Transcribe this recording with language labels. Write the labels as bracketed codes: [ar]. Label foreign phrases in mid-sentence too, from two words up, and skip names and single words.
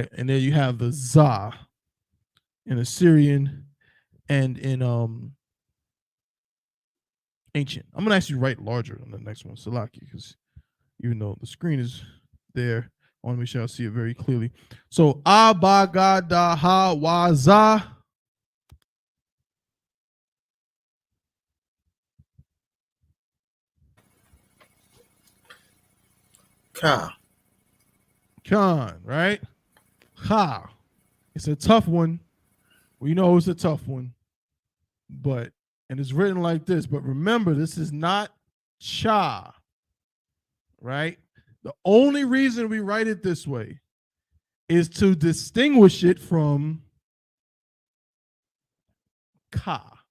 [en] And then you have the za in Assyrian and in ancient. I'm gonna actually write larger on the next one, Salaki, because even though the screen is there, I want to make sure I see it very clearly. So abagadaha waza. Ka. Khan, right? Ha. It's a tough one. We know it's a tough one. But, and it's written like this. But remember, this is not cha, right? The only reason we write it this way is to distinguish it from ka.